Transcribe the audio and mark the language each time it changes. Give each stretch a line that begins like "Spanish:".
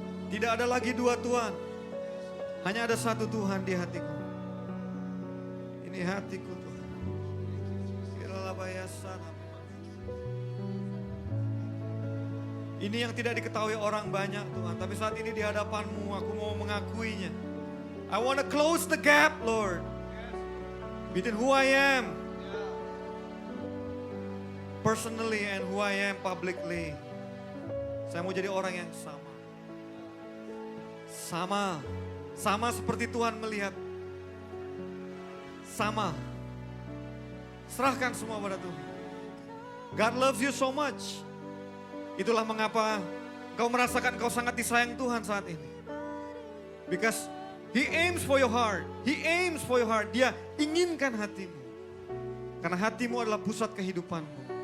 Indonesian: Tidak ada lagi dua Tuhan. Hanya ada satu Tuhan di hatiku. Ini hatiku Tuhan. Kira la bayasana. Ini yang tidak diketahui orang banyak Tuhan. Tapi saat ini di hadapan-Mu aku mau mengakuinya.
English: I want to close the gap Lord. Between who I am personally and who I am publicly.
Indonesian: Saya mau jadi orang yang sama. Sama seperti Tuhan melihat. Sama. Serahkan semua pada Tuhan.
English: God loves you so much.
Indonesian: Itulah mengapa kau merasakan kau sangat disayang Tuhan saat ini.
English: Because He aims for your heart. He aims for your heart.
Indonesian: Dia inginkan hatimu. Karena hatimu adalah pusat kehidupanmu.